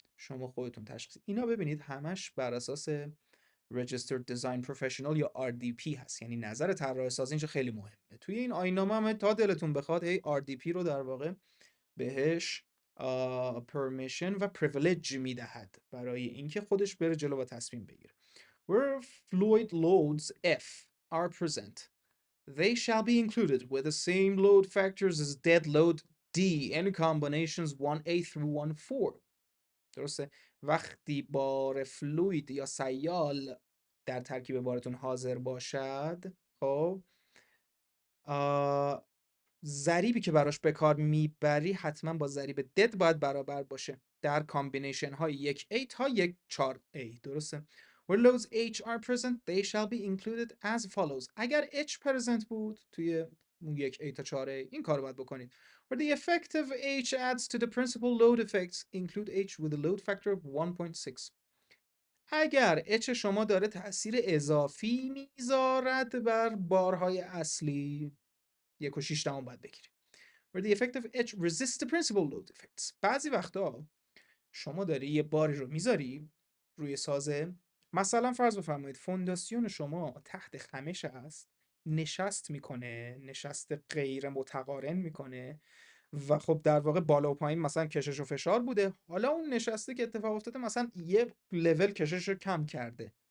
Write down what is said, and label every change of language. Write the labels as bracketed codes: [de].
[fa] شما خودتون تشخیص اینا ببینید همش بر اساس Registered Design Professional یا RDP هست، یعنی نظر طراح سازی اینجا خیلی مهمه. توی این آیین‌نامه هم تا دلتون بخواد هی RDP رو در واقع بهش پرمیشن و پریویلیج میدهد برای اینکه خودش بره جلو و تصمیم بگیره. [en] Where fluid loads F are present, they shall be included with the same load factors as dead load D in combinations 1A through 1,4. [fa] درسته؟ وقتی بار فلوید یا سیال در ترکیب بارتون حاضر باشد، خب ضریبی که براش به کار میبری حتما با ضریب دد باید برابر باشه در کامبینیشن های 1A تا 4A. درسته؟ [en] Where loads H are present, they shall be included as follows. [fa] اگر H present بود توی 1A تا 4A این کار باید بکنید. [en] Where the effective H adds to the principal load effects, include H with a load factor of 1.6. [fa] اگر H شما داره تأثیر اضافی میذارد بر بارهای اصلی 1.6 باید بگیریم. [en] Where the effective H resists the principal load effects. [fa] بعضی وقتا شما داری یه باری رو میذاری روی سازه، مثلا فرض بفرمایید فونداسیون شما تحت خمش است، نشست میکنه، نشست غیر متقارن میکنه و خب در واقع بالا و پایین مثلا کشش و فشار بوده، حالا اون نشسته که اتفاق افتاده مثلا یه لول کشش رو کم کرده.